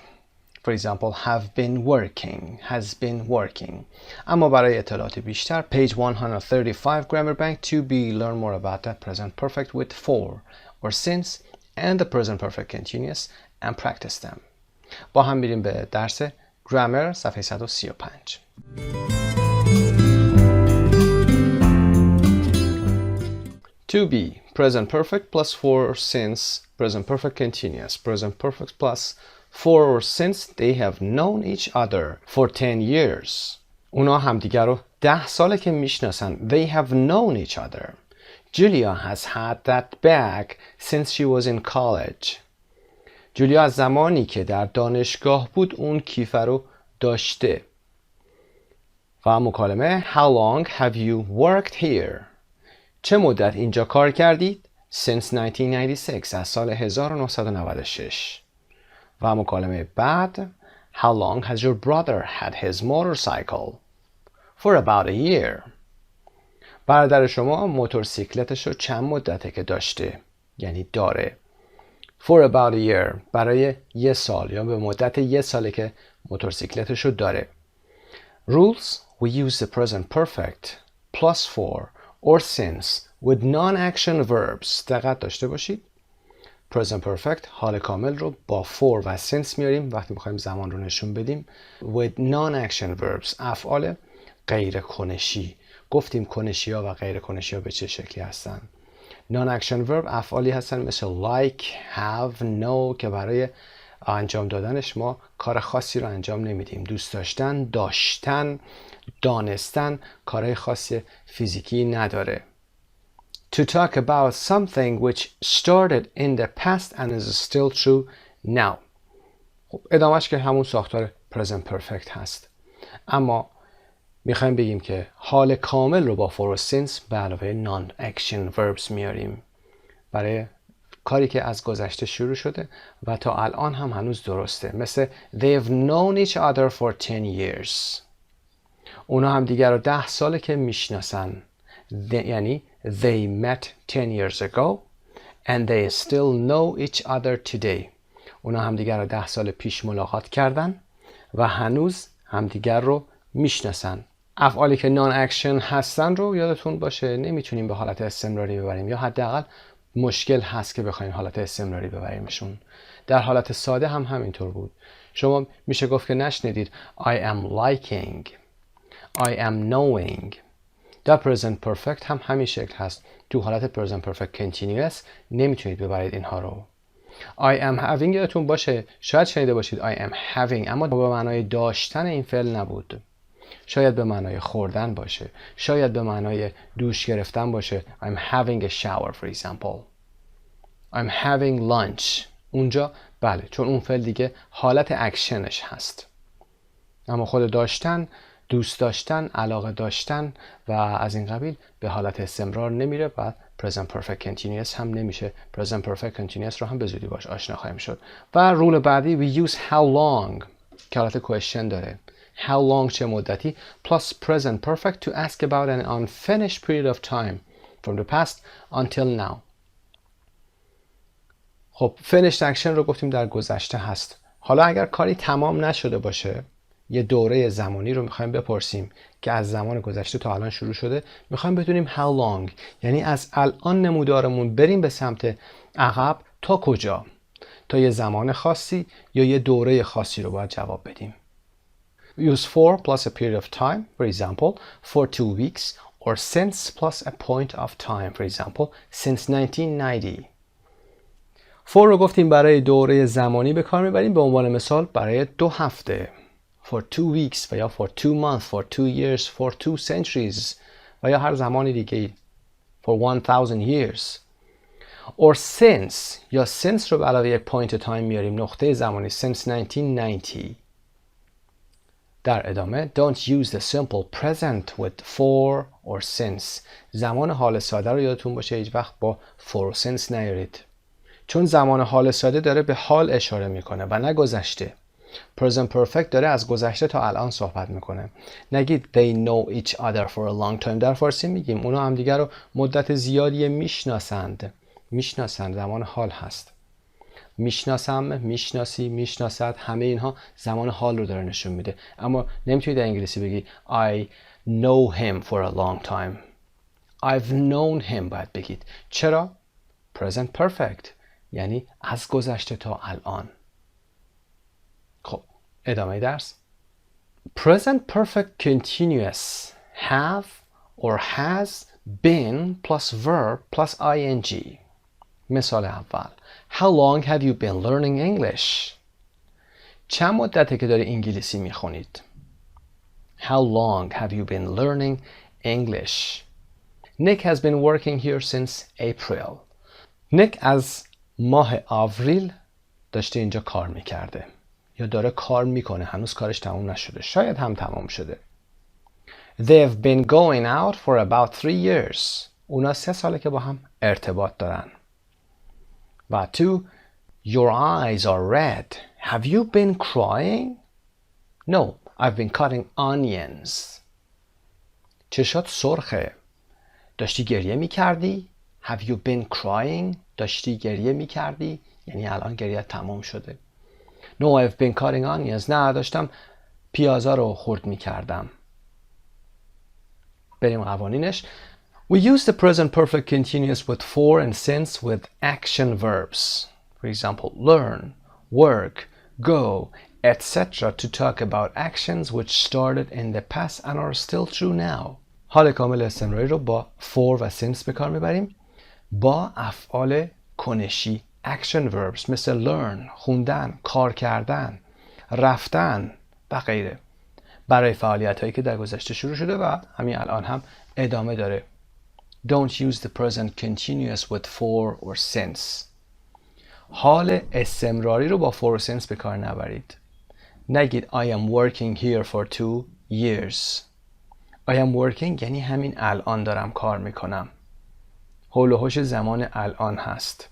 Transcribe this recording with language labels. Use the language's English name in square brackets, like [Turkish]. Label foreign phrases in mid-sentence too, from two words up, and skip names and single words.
[English] For example, have been working, has been working. [Persian] اما برای اطلاعات بیشتر [English] page 135 grammar bank 2b learn more about the present perfect with for or since and the present perfect continuous and practice them. [Persian] با هم میریم به درس grammar صفحه 135. [English] To be present perfect plus for since present perfect continuous present perfect plus for or since they have known each other for 10 years. [Persian] اونا همدیگر رو 10 ساله که میشناسن. [English] They have known each other. Julia has had that bag since she was in college. [Persian] جولیا از زمانی که در دانشگاه بود اون کیف رو داشته. و مکالمه [English] How long have you worked here? [Persian] چه مدت اینجا کار کردید؟ Since 1996 از سال 1996. و مکالمه بعد [English] How long has your brother had his motorcycle? For about a year. [Persian] برادر شما موتورسیکلتش رو چند مدته که داشته؟ یعنی داره. [English] For about a year [Persian] برای یه سال یا به مدت یه ساله که موتورسیکلتش رو داره. [English] Rules: we use the present perfect plus for or since with non-action verbs. [Persian] دقت داشته باشید. [English] present perfect [Persian] حال کامل رو با for و since میاریم وقتی میخوایم زمان رو نشون بدیم. [English] with non-action verbs [Persian] افعال غیر کنشی. گفتیم کنشی ها و غیر کنشی ها به چه شکلی هستن. [English] non-action verb [Persian] افعالی هستن مثل [English] like, have, know [Persian] که برای انجام دادنش ما کار خاصی رو انجام نمیدیم. دوست داشتن، داشتن، دانستن کارهای خاصی فیزیکی نداره. [English] To talk about something which started in the past and is still true now. [Persian] خب ادامهش که همون ساختار [English] present perfect [Persian] هست. اما میخوایم بگیم که حال کامل رو با for و since به علاوه [English] non-action verbs [Persian] میاریم برای کاری که از گذشته شروع شده و تا الان هم هنوز درسته. [English] مثل they've known each other for 10 years. [Persian] اونا هم دیگر رو 10 ساله که میشناسن. [English] یعنی they met 10 years ago and they still know each other today. [Persian] اونا هم دیگر رو 10 سال پیش ملاقات کردن و هنوز همدیگر رو میشناسن. افعالی که [English] non-action [Persian] هستن رو یادتون باشه نمیتونیم به حالت استمراری ببریم، یا حداقل مشکل هست که بخوایم حالت استمراری ببریمشون. در حالت ساده هم همینطور بود. شما میشه گفت که نشنیدید [English] I am liking، I am knowing. [Persian] در [English] present perfect [Persian] هم همین شکل هست. تو حالت [English] present perfect continuous [Persian] نمیتونید ببرید اینها رو. [English] I am having [Persian] یادتون باشه شاید شنیده باشید [English] I am having، [Persian] اما به معنای داشتن این فعل نبود. شاید به معنای خوردن باشه، شاید به معنای دوش گرفتن باشه. [English] I'm having a shower for example. I'm having lunch. [Persian] اونجا بله، چون اون فعل دیگه حالت اکشنش هست. اما خود داشتن، دوست داشتن، علاقه داشتن و از این قبیل به حالت استمرار نمیره و [English] present perfect continuous [Persian] هم نمیشه. [English] present perfect continuous [Persian] رو هم به زودی باش آشنا خواهیم شد. و رول بعدی [English] we use how long [Persian] که حالت question داره. [English] How long [Persian] چه مدتی [English] plus present perfect to ask about an unfinished period of time from the past until now. [Persian] خب [English] finished action [Persian] رو گفتیم در گذشته هست. حالا اگر کاری تمام نشده باشه، یه دوره زمانی رو میخوایم بپرسیم که از زمان گذشته تا الان شروع شده، میخوایم بدونیم [English] how long، [Persian] یعنی از الان نمودارمون بریم به سمت عقب تا کجا، تا یه زمان خاصی یا یه دوره خاصی رو باید جواب بدیم. [English] Use for plus a period of time, for example, for 2 weeks, or since plus a point of time, for example, since 1990. [Persian] for رو گفتیم برای دوره زمانی به کار میبریم، به عنوان مثال برای 2 هفته. [English] For 2 weeks [Persian] و یا [English] for 2 months, for 2 years, for 2 centuries [Persian] و یا هر زمانی دیگه. [English] For 1000 years. Or since یا since [Persian] رو به علاوه یک [English] point of time [Persian] میاریم، نقطه زمانی [English] since 1990. [Persian] در ادامه [English] don't use the simple present with for or since. [Persian] زمان حال ساده رو یادتون باشه هیچ وقت با for و since نیارید، چون زمان حال ساده داره به حال اشاره میکنه و نه گذشته. [English] present perfect [Persian] داره از گذشته تا الان صحبت میکنه. [English] نگید they know each other for a long time. [Persian] در فارسی میگیم اونا هم دیگر رو مدت زیادی میشناسند. زمان حال هست. میشناسم، میشناسی، میشناسد، همه اینها زمان حال رو داره نشون میده. اما نمیتونید در انگلیسی بگی [English] I know him for a long time. I've known him [Persian] باید بگید. چرا؟ [English] present perfect [Persian] یعنی از گذشته تا الان. خب ادامه درس. [English] present perfect continuous have or has been plus verb plus ing. [Persian] مثال اول [English] How long have you been learning English? [Persian] چند مدته که داری انگلیسی میخونید؟ [English] How long have you been learning English? Nick has been working here since April. [Persian] Nick از ماه آوریل داشته اینجا کار میکرده یا داره کار میکنه، هنوز کارش تموم نشده، شاید هم تمام شده. [English] They've been going out for about 3 years. [Persian] اونا 3 ساله که با هم ارتباط دارن. و تو [English] Your eyes are red. Have you been crying? No, I've been cutting onions. [Persian] چشات سرخه. داشتی گریه میکردی؟ [English] Have you been crying? [Persian] داشتی گریه میکردی؟ یعنی الان گریه تمام شده. [English] No, I've been cutting onions. [Persian] نه، داشتم پیازا رو خرد میکردم. بریم قوانینش. [English] We use the present perfect continuous with for and since with action verbs. For example, learn, work, go, etc. to talk about actions which started in the past and are still true now. [Persian] حال کامل استمراری رو با for و since به کار میبریم با افعال کنشی [English] action verbs [Persian] مثل learn، خوندن، کار کردن، رفتن و غیره برای فعالیت هایی که در گذشته شروع شده و همین الان هم ادامه داره. [English] Don't use the present continuous with for or since. [Persian] حال استمراری رو با [English] for or since [Persian] به کار نبرید. [English] نگید I am working here for 2 years. I am working [Persian] یعنی همین الان دارم کار میکنم. حول و حوش زمان الان هست.